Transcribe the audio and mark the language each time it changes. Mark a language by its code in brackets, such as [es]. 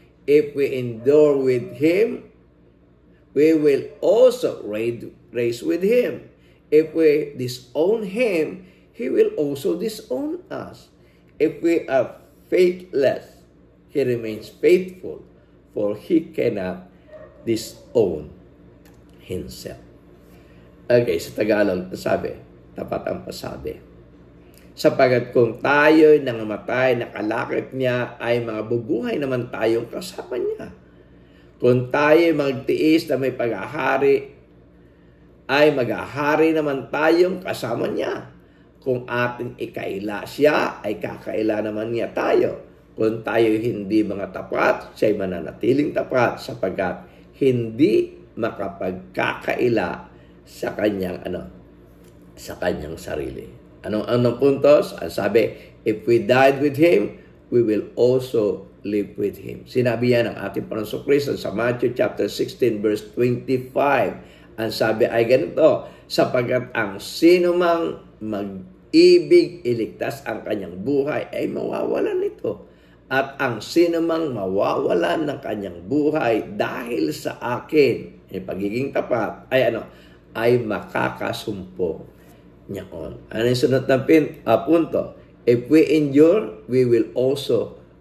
[en] If we endure with him, we will also raise with him. If we disown him, he will also disown us. If we are faithless, he remains faithful, for he cannot disown himself." [tl] Okay, sa Tagalog, sabi, tapat ang pasabi. "Sapagat kung tayo'y nangamatay, nakalakip niya, ay mga bubuhay naman tayong kasama niya. Kung tayo'y magtiis na may paghahari, ay maghahari naman tayong kasama niya. Kung ating ikaila siya, ay kakaila naman niya tayo. Kung tayo'y hindi mga tapat, siya'y mananatiling tapat, sapagkat hindi makapagkakaila sa kanyang sarili." Anong puntos? Ang sabi, [en] if we died with him, we will also live with him. [tl] Sinabi yan ng ating Panginoong Kristo sa [en] Matthew chapter 16 verse 25. [tl] Ang sabi ay ganito, "Sapagkat ang sino mang mag-ibig iligtas ang kanyang buhay ay mawawalan nito. At ang sino mang mawawalan ng kanyang buhay dahil sa akin," yung pagiging tapat, ay makakasumpong niyaon. Ano yung sunod na punto? [en] If we endure, we will also